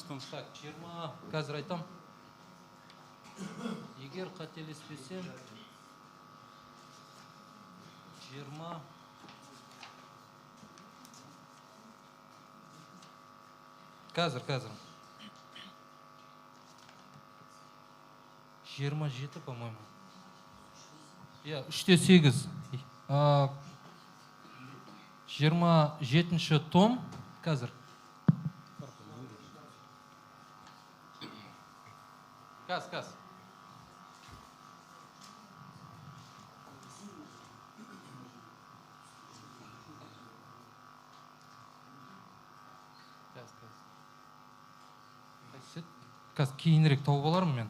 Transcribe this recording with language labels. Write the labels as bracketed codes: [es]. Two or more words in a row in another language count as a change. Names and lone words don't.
[kk] Так, 20, қазір айтам. Егер қателеспесем, 20... Қазір. 27, по-моему. Я 3-8. 27-ші том қазір. Каз. Қазір кейінірек тауып алармын мен.